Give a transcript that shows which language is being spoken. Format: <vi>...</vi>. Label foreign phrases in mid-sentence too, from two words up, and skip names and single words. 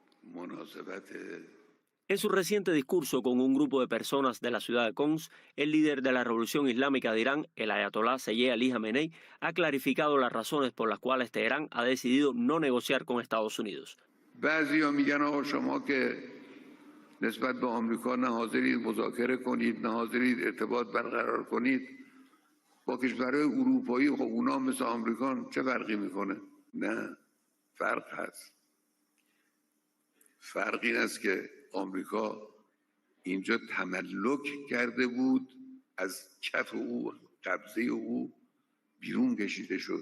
<fa>مناسبت</fa> <es>En su reciente discurso con un grupo de personas de la ciudad de Qom, el líder de la Revolución Islámica de Irán, el ayatolá Seyed Ali Jamenei, ha clarificado las razones por las cuales Teherán ha decidido no negociar con Estados Unidos.</es> <fa>بعضیا میگن آقا شما که نسبت به آمریکا نه حاضرید مذاکره کنید نه حاضرید ارتباط برقرار کنید با کشورهای اروپایی، خب اونا مثل آمریکان چه فرقی میکنه؟ نه، فرق هست. فرق این است که آمریکا اینجا تملک کرده بود، از کف او قبضه او بیرون کشیده شد.</fa>